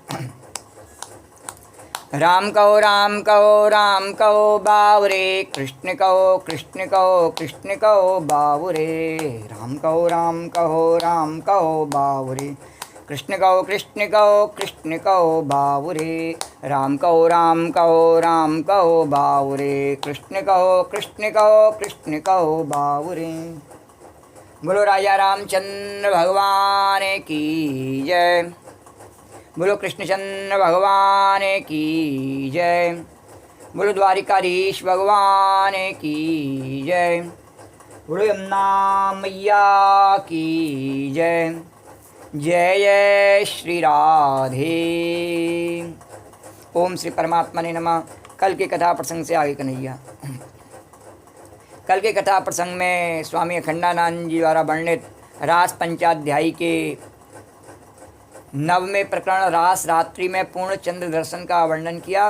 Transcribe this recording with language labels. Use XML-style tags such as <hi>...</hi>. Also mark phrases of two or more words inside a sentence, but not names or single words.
<hi>राम कहो बावरे, कृष्ण कहो बावरे, राम कहो बावरे, कृष्ण कहो बावरे, राम कहो बावरे, कृष्ण कहो बावरे। बोलो राजा रामचंद्र भगवान की जय, बोलो कृष्णचंद्र भगवान की जय, बोलो द्वारिकाधीश भगवान की जय, बोलो यमुना मैया की जय। जय जय श्री राधे।</hi> <sa>ओम श्री परमात्मा ने नमः।</sa> <hi>कल के कथा प्रसंग से आगे कन्हैया। कल के कथा प्रसंग में स्वामी अखंडानंद जी द्वारा वर्णित रास पंचाध्यायी के 9वें प्रकरण रास रात्रि में पूर्ण चंद्र दर्शन का वर्णन किया।</hi>